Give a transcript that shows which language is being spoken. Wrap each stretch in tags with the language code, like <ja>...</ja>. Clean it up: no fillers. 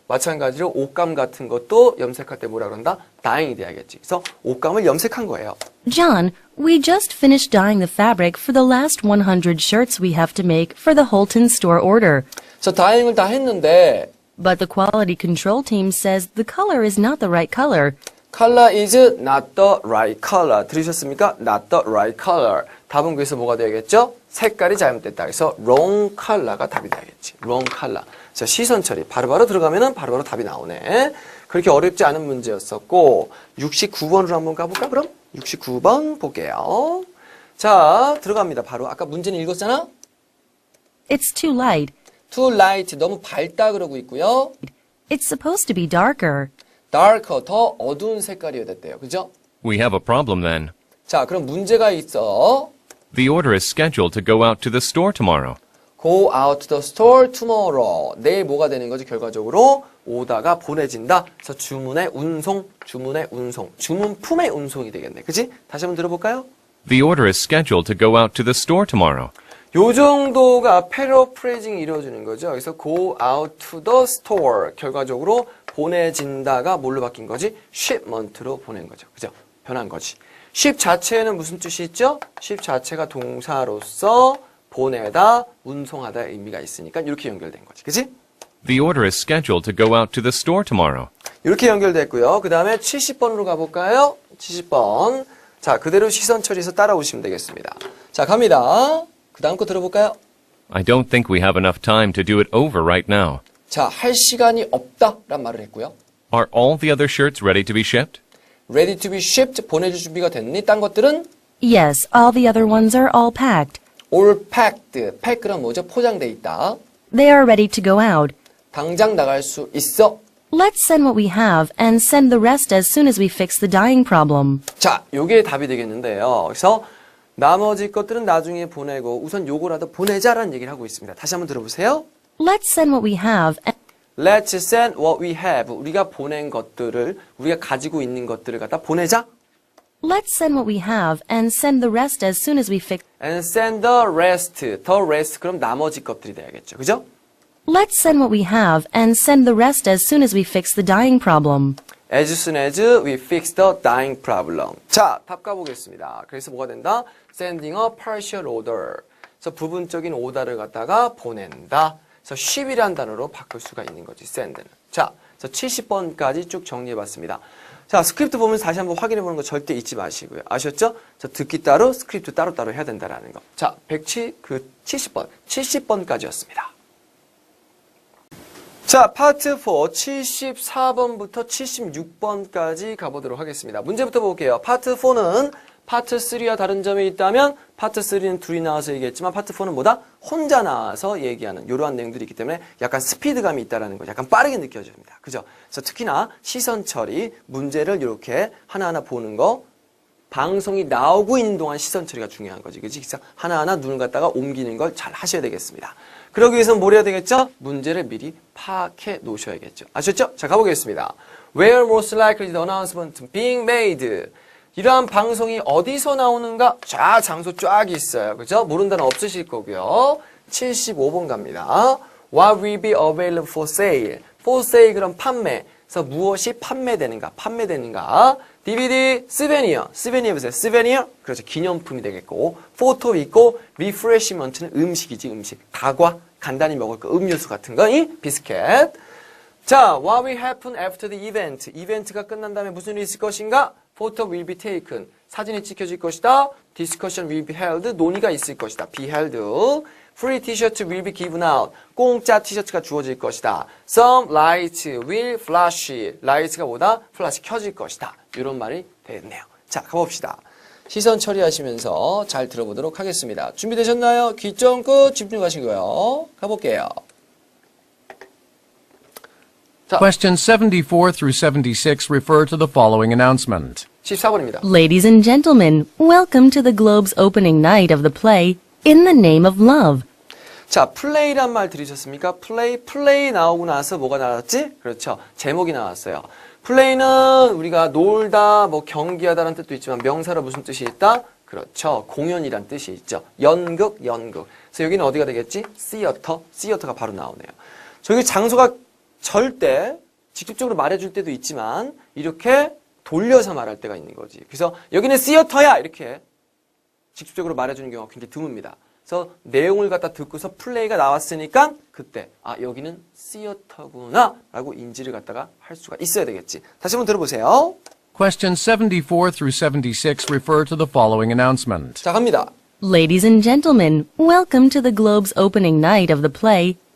<ko>마찬가지로 옷감 같은 것도 염색할 때 뭐라 그런다? dyeing이 돼야겠지. 그래서 옷감을 염색한 거예요.</ko> <en>John, we just finished dyeing the fabric for the last 100 shirts we have to make for the Holton store order.</en> <ko>그래서 dyeing을 다 했는데</ko> <en>But the quality control team says the color is not the right color. color is not the right color.</en> <ko>들으셨습니까?</ko> <en>not the right color.</en> <ko>답은 그래서 뭐가 되겠죠? 색깔이 잘못됐다. 그래서</ko> <en>wrong color</en> <ko>가 답이 되겠지.</ko> <en>wrong color.</en> <ko>자, 시선 처리. 바로바로 들어가면은 바로바로 답이 나오네. 그렇게 어렵지 않은 문제였었고 69번으로 한번 가볼까 그럼? 69번 볼게요. 자, 들어갑니다. 바로 아까 문제는 읽었잖아?</ko> <en>It's too light. too light.</en> <ko>너무 밝다 그러고 있고요.</ko> <en>It's supposed to be darker. darker.</en> <ko>더 어두운 색깔이어야 됐대요. 그죠?</ko> <en>We have a problem then.</en> <ko>자, 그럼 문제가 있어.</ko> <en>The order is scheduled to go out to the store tomorrow. Go out to the store tomorrow.</en> <ko>내일 뭐가 되는 거지? 결과적으로 오다가 보내진다. 그래서 주문의 운송, 주문품의 운송이 되겠네. 그치? 다시 한번 들어볼까요?</ko> <en>The order is scheduled to go out to the store tomorrow.</en> <ko>요 정도가 패러프레이징이 이루어지는 거죠. 그래서</ko> <en>go out to the store.</en> <ko>결과적으로 보내진다가 뭘로 바뀐 거지? shipment로 보낸 거죠. 그죠? 변한 거지. ship 자체에는 무슨 뜻이 있죠? ship 자체가 동사로서 보내다, 운송하다의 의미가 있으니까 이렇게 연결된 거지. 그치?</ko> <en>The order is scheduled to go out to the store tomorrow.</en> <ko>이렇게 연결됐고요. 그 다음에 70번으로 가볼까요? 70번. 자, 그대로 시선 처리해서 따라오시면 되겠습니다. 자, 갑니다. 그 다음 거 들어볼까요?</ko> <en>I don't think we have enough time to do it over right now.</en> <ko>자, 할 시간이 없다란 말을 했고요.</ko> <en>Are all the other shirts ready to be shipped? Ready to be shipped.</en> <ko>보내줄 준비가 됐니? 딴 것들은?</ko> <en>Yes, all the other ones are all packed. all packed.</en> <ko>pack 그럼 뭐죠? 포장돼 있다.</ko> <en>They are ready to go out.</en> <ko>당장 나갈 수 있어.</ko> <en>Let's send what we have and send the rest as soon as we fix the dyeing problem.</en> <ko>자, 요게 답이 되겠는데요. 그래서 나머지 것들은 나중에 보내고 우선 요거라도 보내자라는 얘기를 하고 있습니다. 다시 한번 들어보세요.</ko> <en>Let's send what we have and Let's send what we have.</en> <ko>우리가 보낸 것들을, 우리가 가지고 있는 것들을 갖다 보내자.</ko> <en>let's send what we have and send the rest as soon as we fix And send the rest.</en> <ko>The rest 그럼 나머지 것들이 돼야겠죠. 그죠?</ko> <en>Let's send what we have and send the rest as soon as we fix the dyeing problem. As soon as we fix the dyeing problem.</en> <ko>자, 답 가보겠습니다. 그래서 뭐가 된다?</ko> <en>Sending a partial order.</en> <ko>그래서 부분적인 오더를 갖다가 보낸다. 그래서 ship이란 단어로 바꿀 수가 있는 거지, send는. 자, 그래서 70번까지 쭉 정리해봤습니다. 자, 스크립트 보면서 다시 한번 확인해보는 거 절대 잊지 마시고요. 아셨죠? 자, 듣기 따로, 스크립트 따로따로 해야 된다라는 거. 자, 70번, 70번까지였습니다. 자, 파트 4, 74번부터 76번까지 가보도록 하겠습니다. 문제부터 볼게요. 파트 4는 파트 3와 다른 점이 있다면 파트 3는 둘이 나와서 얘기했지만 파트 4는 뭐다? 혼자 나와서 얘기하는 이러한 내용들이 있기 때문에 약간 스피드감이 있다는 거죠. 약간 빠르게 느껴집니다. 그죠? 그래서 특히나 시선 처리, 문제를 이렇게 하나하나 보는 거 방송이 나오고 있는 동안 시선 처리가 중요한 거지. 그치? 그래서 하나하나 눈을 갖다가 옮기는 걸 잘 하셔야 되겠습니다. 그러기 위해서는 뭘 해야 되겠죠? 문제를 미리 파악해 놓으셔야겠죠. 아셨죠? 자, 가보겠습니다.</ko> <en>Where most likely the announcement being made.</en> <ko>이러한 방송이 어디서 나오는가? 쫙 장소 쫙 있어요. 그죠? 모르는 단어 없으실 거고요. 75번 갑니다.</ko> <en>What will be available for sale?</en> <ko>For sale 그럼 판매. 그래서 무엇이 판매되는가? DVD, 스베니어. 스베니어 보세요. 스베니어. 그렇죠. 기념품이 되겠고. 포토 있고, 리프레시먼트는 음식이지, 음식. 다과, 간단히 먹을 거, 음료수 같은 거, 이 비스켓.</ko> <en>자, what will happen after the event?</en> <ko>이벤트가 끝난 다음에 무슨 일이 있을 것인가?</ko> <en>Photo will be taken.</en> <ko>사진이 찍혀질 것이다.</ko> <en>Discussion will be held.</en> <ko>논의가 있을 것이다.</ko> <en>be held. Free t-shirt will be given out.</en> <ko>공짜 티셔츠가 주어질 것이다.</ko> <en>Some lights will flash.</en> <ko>lights가 뭐다? flash 켜질 것이다. 이런 말이 되겠네요. 자, 가봅시다. 시선 처리하시면서 잘 들어보도록 하겠습니다. 준비되셨나요? 귀 쫑긋 집중하시고요. 가볼게요.</ko> <en>Questions 74 through 76 refer to the following announcement.</en> <ko>14번입니다.</ko> <en>Ladies and gentlemen, welcome to the Globe's opening night of the play In the Name of Love.</en> <ko>자, 플레이란 말 들으셨습니까? 플레이 나오고 나서 뭐가 나왔지? 그렇죠. 제목이 나왔어요. 플레이는 우리가 놀다, 뭐 경기하다라는 뜻도 있지만 명사로 무슨 뜻이 있다? 그렇죠. 공연이란 뜻이 있죠. 연극. 그래서 여기는 어디가 되겠지? 시어터가 바로 나오네요. 저기 장소가 절대 직접적으로 말해줄 때도 있지만 이렇게 돌려서 말할 때가 있는 거지. 그래서 여기는 시어터야 이렇게 직접적으로 말해주는 경우가 굉장히 드뭅니다. 그래서 내용을 갖다 듣고서 플레이가 나왔으니까 그때 여기는 시어터구나 라고 인지를 갖다가 할 수가 있어야 되겠지. 다시 한번 들어보세요.</ko> <en>Questions 74 through 76 refer to the following announcement.</en> <ko>자, 갑니다.</ko> <en>Ladies and gentlemen, welcome to the Globe's opening night of the play</en>